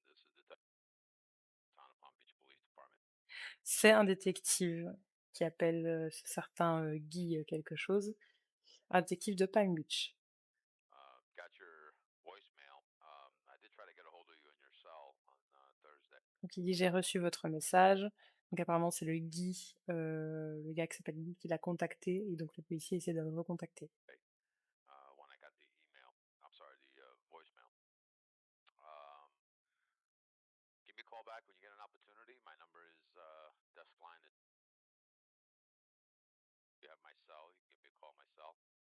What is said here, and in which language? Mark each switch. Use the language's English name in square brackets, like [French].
[English] This is Detective Town of Palm Beach Police Department. [French] C'est un détective qui appelle ce certain Guy quelque chose. Un détective de Palm Beach. [English] Got your voicemail. I did try to get a hold of you in your cell on Thursday. [French] Donc il dit j'ai reçu votre message. Donc apparemment c'est le Guy, le gars qui s'appelle Guy qui l'a contacté et donc le policier essaie de le recontacter. [English] When I got the email, I'm sorry, the voicemail. Give me a call back when you get an opportunity. My number is desk line. You have my cell. You can give me a call on my cell.